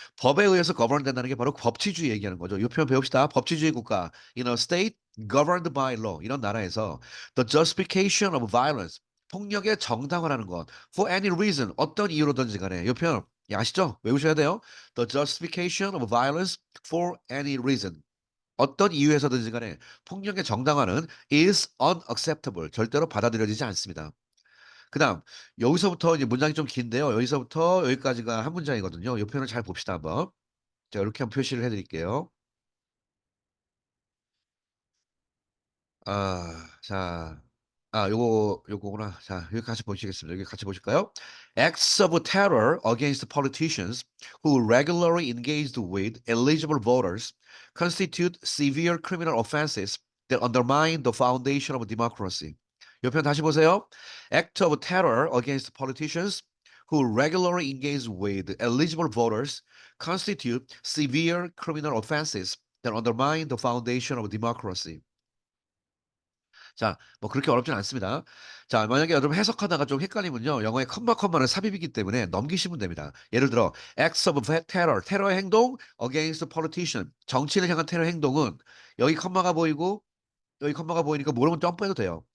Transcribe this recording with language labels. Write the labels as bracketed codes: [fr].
[ko] 법에 의해서 govern 된다는 게 바로 법치주의 얘기하는 거죠. 이 표현 배웁시다. 법치주의 국가. [en] In a state governed by law. [ko] 이런 나라에서 [en] the justification of violence. [ko] 폭력의 정당화라는 것. [en] For any reason. [ko] 어떤 이유로든지 간에. 이 표현 아시죠? 외우셔야 돼요. [en] The justification of violence for any reason. [ko] 어떤 이유에서든지 간에 폭력의 정당화는 [en] is unacceptable. [ko] 절대로 받아들여지지 않습니다. 그다음 여기서부터 이제 문장이 좀 긴데요. 여기서부터 여기까지가 한 문장이거든요. 이 표현을 잘 봅시다 한번. 자, 이렇게 한번 표시를 해드릴게요. 자, 요거구나. 자, 여기 같이 보시겠습니다. 여기 같이 보실까요? [en] Acts of terror against politicians who regularly engaged with eligible voters constitute severe criminal offenses that undermine the foundation of democracy. [ko] 요 편 다시 보세요. [en] Act of terror against politicians who regularly engage with eligible voters constitute severe criminal offenses that undermine the foundation of democracy. [ko] 자, 뭐 그렇게 어렵진 않습니다. 자, 만약에 여러분 해석하다가 좀 헷갈리면요. 영어의 컴마는 삽입이기 때문에 넘기시면 됩니다. 예를 들어 [en] acts of terror, [ko] 테러의 행동 [en] against politician, [ko] 정치인을 향한 테러 행동은 여기 컴마가 보이고 여기 컴마가 보이니까 모르면 점프해도 돼요.